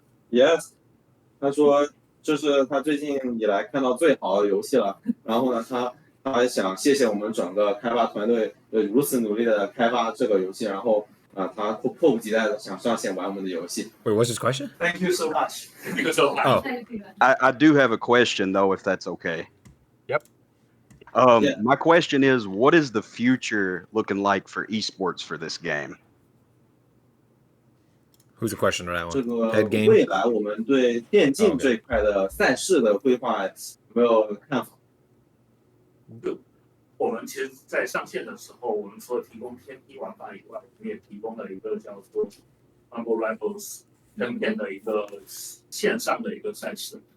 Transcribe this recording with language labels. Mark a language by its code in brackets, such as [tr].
[zh] Yes， 他说这是他最近以来看到最好的游戏了。然后呢，他还想谢谢我们整个开发团队如此努力的开发这个游戏。然后他迫不及待的想上线玩我们的游戏。 [en] Wait, what's his question? Thank you so much. Oh. I do have a question though, if that's okay. Yep. My question is, what is the future looking like for esports for this game? Who's the question on that [zh] 这 [en] one? [zh] 个 [en] Head game? [zh] 未来我们对电竞这一块的赛事的规划有没有看法？我们其实，在上线的时候，我们除了提供天梯玩法以外，我们也提供了一个叫做 Humble Rivals 登天的一个线上的一个赛事。